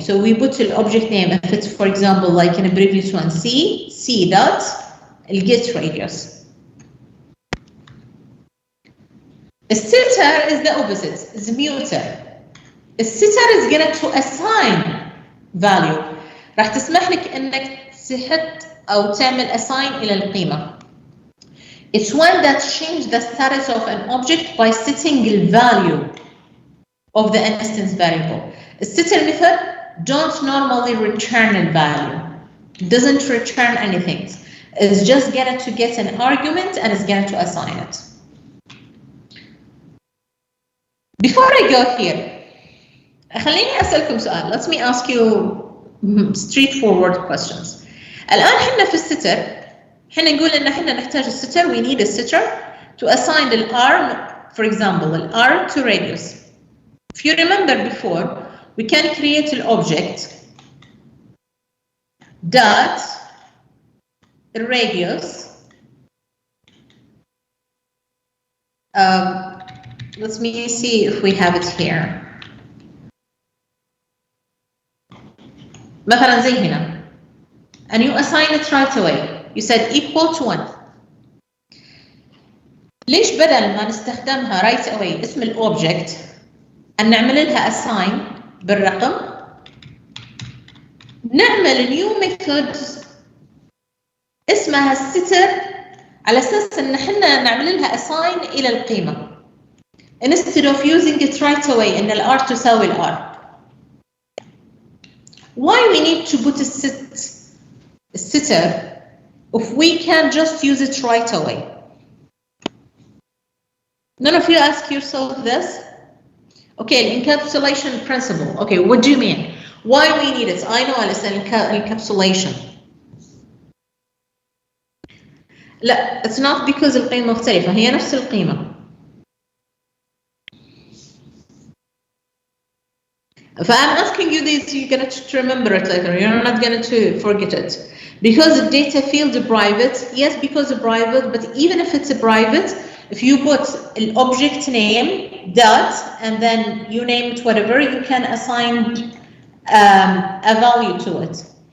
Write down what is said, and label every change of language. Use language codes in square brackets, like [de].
[en] So we put the object name, if it's for example like in a previous one, C dot get radius. A setter is the opposite, it's a muter. A setter is going to assign value. [ar] راح تسمح لك انك تحط او تعمل assign الى القيمة. [en] It's one that changes the status of an object by setting the value of the instance variable. A setter method don't normally return a value. It doesn't return anything. It's just going to get an argument and it's going to assign it. Before I go here, [ar] خليني أسألكم سؤال. [en] Let me ask you straightforward questions. [ar] الآن حنا في الستر حنا نقول إن حنا نحتاج الستر, [en] we need a setter to assign the R, for example, the R to radius. If you remember before, we can create an object dot radius let me see if we have it here. مثلا زي هنا. And you assign it right away. You said equal to 1. [ar] ليش بدل ما نستخدمها [en] right away [ar] اسم الobject أن نعمل لها assign بالرقم نعمل [en] new method [ar] اسمها setter على أساس أن احنا نعمل لها assign إلى القيمة [en] instead of using it right away [ar] أن الR تساوي الR. [en] Why we need to put a setter if we can just use it right away? None of you ask yourself this? Okay, encapsulation principle. Okay, what do you mean? Why we need it? I know Alice, encapsulation. [ar] لا, [en] it's not because [ar] القيمة مختلفة, هي نفس القيمة. [en] If I'm asking you this, you're going to remember it later. You're not going to forget it. Because the data field is private, yes, because it's private, but even if it's a private, if you put an object name, dot, and then you name it whatever, you can assign a value to it.